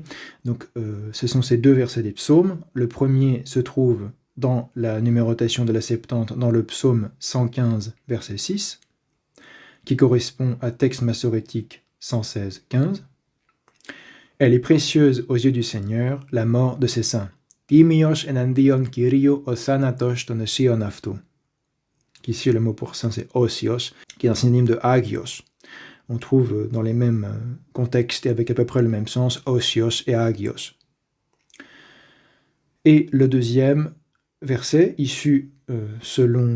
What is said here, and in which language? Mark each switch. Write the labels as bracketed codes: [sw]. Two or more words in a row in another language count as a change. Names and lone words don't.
[fr] Donc, ce sont ces 2 versets des psaumes. Le premier se trouve dans la numérotation de la Septante, dans le psaume 115, verset 6, qui correspond à texte massorétique 116, 15. Elle est précieuse aux yeux du Seigneur, la mort de ses saints. [el] Τίμιος ἐναντίον Κυρίου ὁ θάνατος τῶν ὁσίων αὐτοῦ. [fr] Ici, le mot pour saint, c'est osios, qui est un synonyme de agios. On trouve dans les mêmes contextes et avec à peu près le même sens, osios et agios. Et le deuxième verset, issu selon...